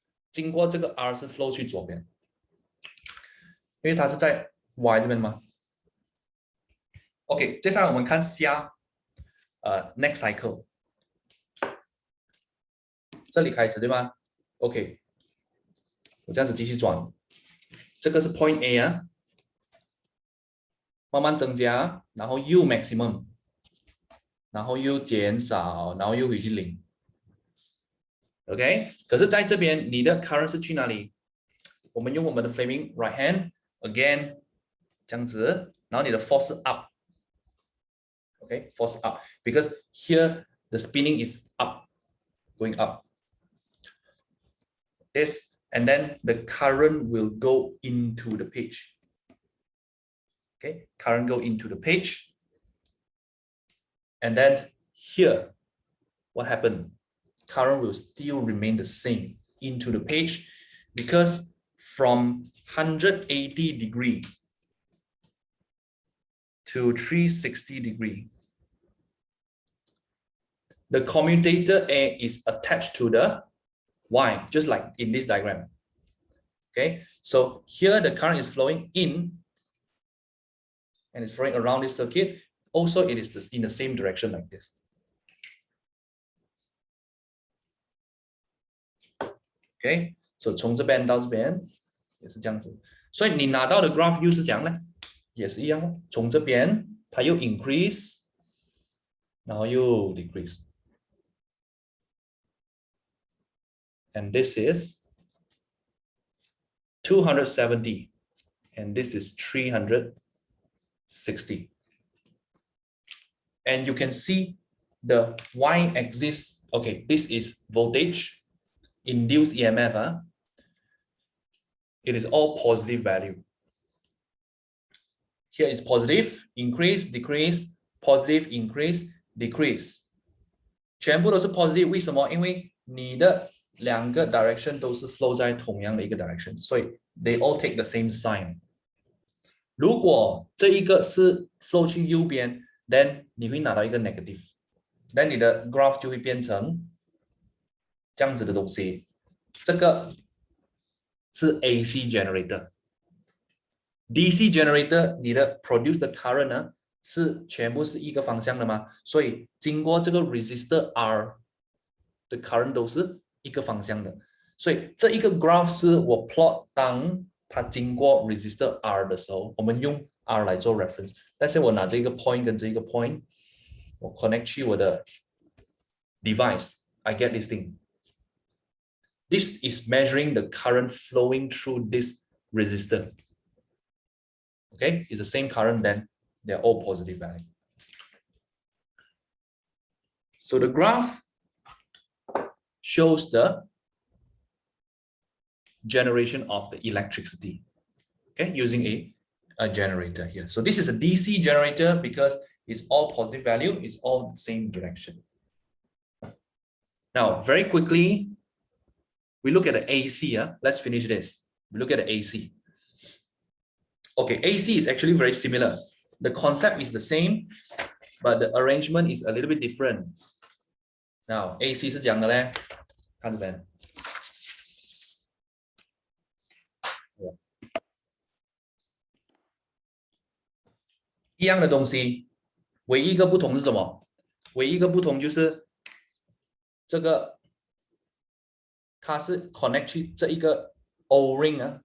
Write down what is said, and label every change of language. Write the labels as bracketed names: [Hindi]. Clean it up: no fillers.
[Chinese] 经过这个 R 是 flow 去左边，因为它是在 Y 这边吗 ？OK， 接下来我们看下next cycle， 这里开始对吗 ？OK， 我这样子继续转，这个是 point A 啊，慢慢增加，然后又 maximum， 然后又减少，然后又回去0。 OK， 可是在这边你的 current 是去哪里？我们用我们的 flaming right hand again 这样子，然后你的 force 是 up。 [English] OK， force up because here the spinning is up, going up. This and then the current will go into the page. Okay, current go into the page. And then here, what happened? Current will still remain the same into the page because from 180 degree to 360 degree, the commutator A is attached to the Y, just like in this diagram. Okay, so here the current is flowing in and it's flowing around this circuit. Also, it is in the same direction like this. [Chinese] Okay, so 从这边到这边也是这样子。所以你拿到的 graph 又是怎样呢？也是一样，从这边它又 increase， 然后又 decrease。 [English] And this is 270, and this is 360. And you can see the y-axis. Okay, this is voltage, induced EMF. It is all positive value. Here is positive, increase, decrease, positive, increase, decrease. [Chinese] 全部都是 positive， 为什么？因为你的两个 direction 都是 flow 在同样的一个 direction， 所以 [English] they all take the same sign。 [Chinese] 如果这一个是 flow 去右边 ，then 你会拿到一个 negative，then 你的 graph 就会变成这样子的东西。这个是 AC generator。DC generator 你的 produce 的 current 呢是全部是一个方向的吗？所以经过这个 resistor R 的 current 都是一个方向的。所以这一个 graph 是我 plot 当它经过 resistor R 的时候，我们用 R 来做 reference。但是我拿这个 point 跟这个 point， 我 connect 去我的 device， [English] I get this thing. This is measuring the current flowing through this resistor. Okay, it's the same current, then they're all positive value. So the graph shows the generation of the electricity, okay, using a generator here. So this is a DC generator because it's all positive value, it's all the same direction. Now, very quickly, we look at the AC. Let's finish this. We look at the AC. Okay, AC is actually very similar. The concept is the same, but the arrangement is a little bit different. [Chinese] Now, AC 是讲的嘞，看这边。一样的东西，唯一一个不同是什么？唯一一个不同就是这个，它是 connect 去这一个 O-ring 啊。